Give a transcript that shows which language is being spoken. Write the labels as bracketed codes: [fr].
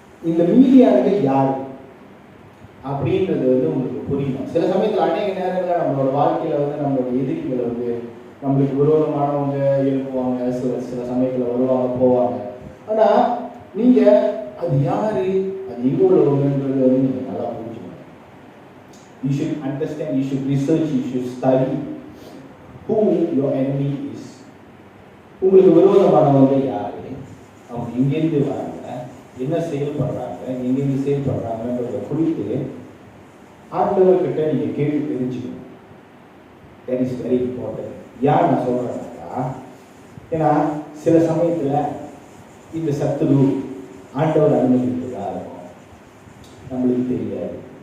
[ta] இந்த மீதியானது யார் அப்படின்றது வந்து உங்களுக்கு புரியணும். சில சமயத்தில் அநேக நேரங்களில் நம்மளோட வாழ்க்கையில வந்து நம்மளோட எதிரிகளை வந்து நம்மளுக்கு விரோதமானவங்க எழுப்புவாங்க. சில சமயத்தில் வருவாங்க போவாங்க. ஆனா நீங்க அது யாரு, அது எங்க உள்ளவங்கன்றது வந்து நீங்க நல்லா புரிஞ்சுக்கணும். [en] You should understand, you should research, you should study who your enemy is. [ta] உங்களுக்கு விரோதமானவங்க யாரு, அவங்க எங்கேருந்து வராங்க, என்ன செயல்படுறாங்க, எங்கேருந்து செயல்படுறாங்கன்றத குறித்து ஆண்டவர்கிட்ட நீங்க கேட்டு தெரிஞ்சுக்கணும். [en] That is very important. [ta] யார் நான் சொல்றேன்னாக்கா, ஏன்னா சில சமயத்துல இந்த சத்துரு ஆண்டவர் அனுமதிக்கிறதா இருக்கும், நம்மளுக்கு தெரியாது.